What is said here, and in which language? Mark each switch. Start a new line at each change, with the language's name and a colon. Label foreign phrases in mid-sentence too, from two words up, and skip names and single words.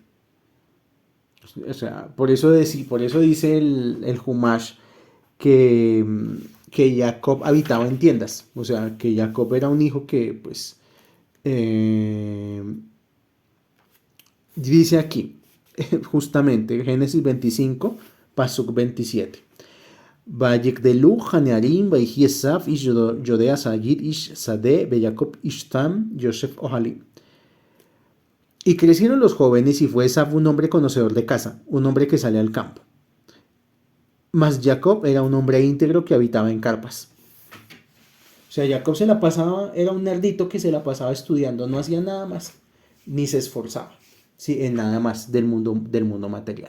Spanish: O sea, por eso dice el Humash que Jacob habitaba en tiendas. O sea, que Jacob era un hijo que, pues, dice aquí, justamente, Génesis 25, Pasuk 27.
Hebrew: ויגדלו הנערים ויהי עשו איש ידע ציד איש שדה יעקב איש תם ישב אהלים.
Spanish: Y crecieron los jóvenes y fue Esaf un hombre conocedor de caza, un hombre que sale al campo. Mas Jacob era un hombre íntegro que habitaba en carpas. O sea, Jacob se la pasaba, era un nerdito que se la pasaba estudiando, no hacía nada más, ni se esforzaba, sí, en nada más del mundo material.